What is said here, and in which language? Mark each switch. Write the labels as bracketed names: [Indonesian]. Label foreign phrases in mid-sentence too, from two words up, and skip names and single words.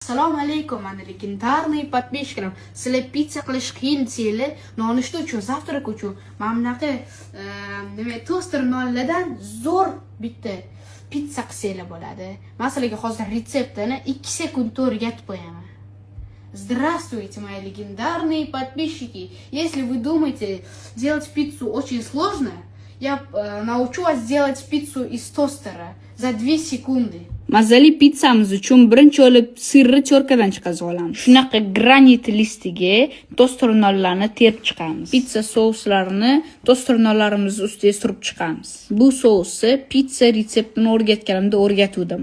[Uzbek] Assalomu alaykum, mana [Russian] легендарный подписчикам. [Uzbek] Sizlar pizza qilish qiyin desanglar, nonushta uchun, zavtrak uchun mana bunaqa toster nonlardan zo'r bitta pizza qilsanglar bo'ladi. Men sizlarga hozir retseptini 2 sekundda o'rgatib qo'yaman. [Russian] Здравствуйте, мои легендарные подписчики. Если вы думаете, делать пиццу очень сложно, я научу вас делать пиццу из тостера за 2 sekunды. [Uzbek] Mazali pizzamiz uchun birinchi olib sirni cho'rkadan chiqazib olamiz. Shunaqa granit listiga toster nonlarni terib chiqamiz. Pizza souslarini toster nonlarimiz ustiga surib chiqamiz. Bu sousni pizza retseptini o'rgatganimda o'rgatuvdim.